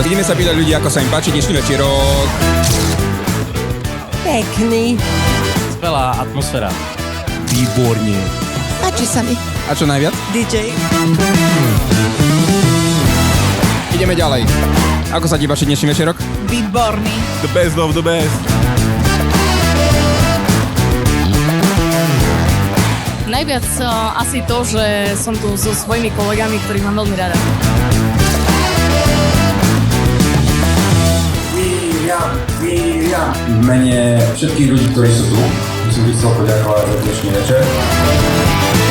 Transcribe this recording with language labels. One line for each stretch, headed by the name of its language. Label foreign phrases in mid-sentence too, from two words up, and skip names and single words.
Slovak: Ideme sa pýtať ľudí, ako sa im páči dnešný večerok. Pekný. Skvelá atmosféra. Výborne. Páči sa mi. A čo najviac? DJ. Ideme ďalej. Ako sa ti páči dnešný večerok? Výborný.
English: The best of the best.
Slovak: Najviac asi to, že som tu so svojimi kolegami, ktorých mám veľmi rada. William. V mene všetkých ľudí, ktorí sú tu, by som chcel poďakovať za dnešný večer.